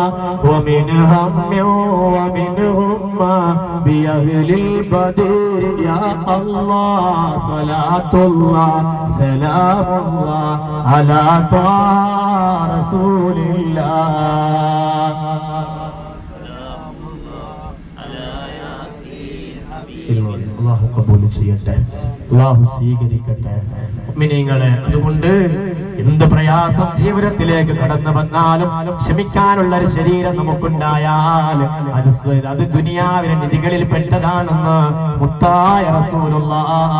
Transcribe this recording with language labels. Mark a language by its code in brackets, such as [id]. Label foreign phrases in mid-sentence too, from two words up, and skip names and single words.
[ar] ومن هم ومن همة بأهل البدر يا الله صلاة الله سلام الله على طه رسول الله [ml] അല്ലാഹു കബൂൽ ചെയ്യട്ടെ, അല്ലാഹു സ്വീകരിക്കട്ടെ. മുഅ്മിനീങ്ങളെ, അതുകൊണ്ട് എന്ത് പ്രയാസം ജീവിതത്തിലേക്ക് കടന്നു വന്നാലും ക്ഷമിക്കാനുള്ള ഒരു ശരീരം നമുക്കുണ്ടായാൽ അത് ദുനിയാവിലെ നിധികളിൽ പെട്ടതാണെന്ന് മുത്തായ റസൂലുള്ളാഹ്.